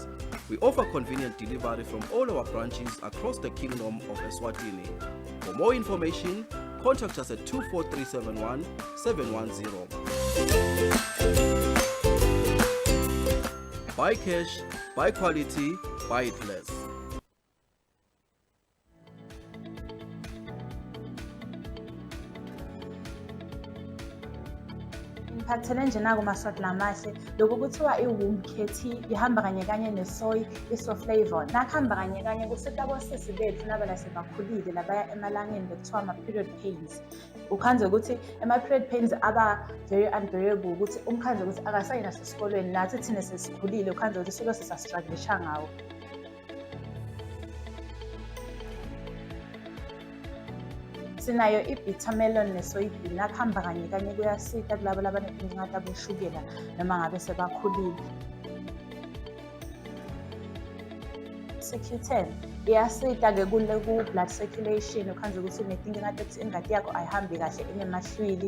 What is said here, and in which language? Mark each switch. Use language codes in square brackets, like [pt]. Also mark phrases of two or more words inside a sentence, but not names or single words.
[en] We offer convenient delivery from all our branches across the Kingdom of Eswatini. For more information, contact us at 24371 710. Bycash, buy quality, buy it less. [ss] Ngiphathele nje nako maswati lamahle lokho kuthiwa i- [en] womb care [ss] ihamba kanye kanye nesoy iso-flavor nakuhamba kanye kanye kusetabo sisi bethu nabala sebakhulile labaya emalangeni bekuthiwa ama- [en] period pains. [ss] Ukhanze ukuthi ama- [en] period pains [ss] aba [en] very unbearable [ss] ukuthi umkhanze ukuthi akasayinaso esikolweni nathi thina sesikhulile ukhanze ukuthi silo sisastrugglisha ngawo. Sinayo i- [en] bitter melon [ss] nesoybean nakuhamba kanye kanye kuyasita kulabo labanenkinga aboshukela noma ngabe sebakhulile. CQ10 iyasita-ke ku- [en] blood circulation [ss] ukhanze ukuthi unetinkinga ukuthi ingati yakho ayihambi kahle enemahlwili.